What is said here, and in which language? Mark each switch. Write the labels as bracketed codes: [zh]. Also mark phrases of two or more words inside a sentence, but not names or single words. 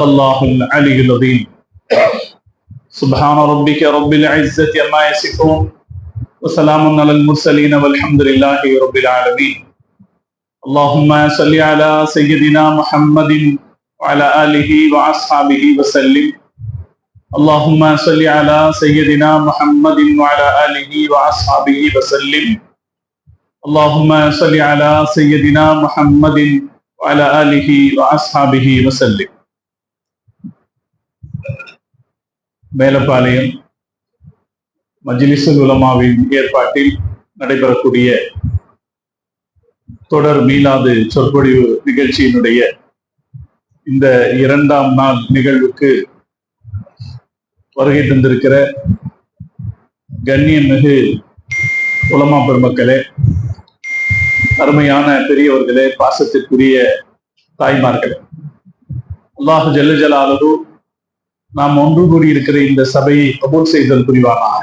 [ar] الله العلي العظيم سبحان ربك رب العزة عما يصفون وسلام على المرسلين والحمد لله رب العالمين اللهم صل على سيدنا محمد وعلى آله وأصحابه وسلم اللهم صل على سيدنا محمد وعلى آله وأصحابه وسلم اللهم صل على سيدنا محمد وعلى آله وأصحابه وسلم. [ta] மேலப்பாளையம் மஜ்லிஸுல் உலமாவின் ஏற்பாட்டில் நடைபெறக்கூடிய தொடர் மீலாது சொற்பொழிவு நிகழ்ச்சியினுடைய இந்த 2ஆம் நாள் நிகழ்வுக்கு வருகை தந்திருக்கிற கண்ணியமிகு உலமா பெருமக்களே, அருமையான பெரியவர்களே, பாசத்திற்குரிய தாய்மார்களே, [ar] الله جل جلاله [ta] நாம் ஒன்று கூடியிருக்கிற இந்த சபையை கபூல் செய்தல் புரிவானாக.